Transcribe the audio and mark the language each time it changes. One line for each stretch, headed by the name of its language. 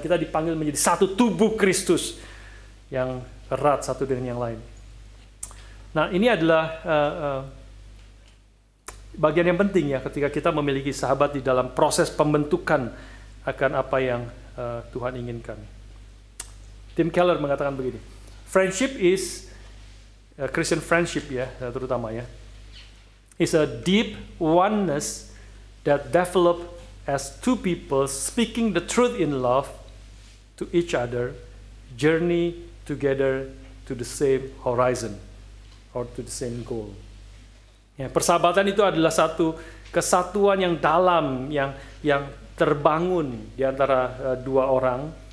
Indonesian: Kita dipanggil menjadi satu tubuh Kristus yang erat satu dengan yang lain. Nah, ini adalah bagian yang penting ya ketika kita memiliki sahabat di dalam proses pembentukan akan apa yang Tuhan inginkan. Tim Keller mengatakan begini,
English: friendship is Christian friendship ya,
Indonesian: terutama ya,
English: is a deep oneness that develop as two people speaking the truth in love to each other, journey together to the same horizon or to the same goal.
Indonesian: Ya, persahabatan itu adalah satu kesatuan yang dalam, yang terbangun di antara dua orang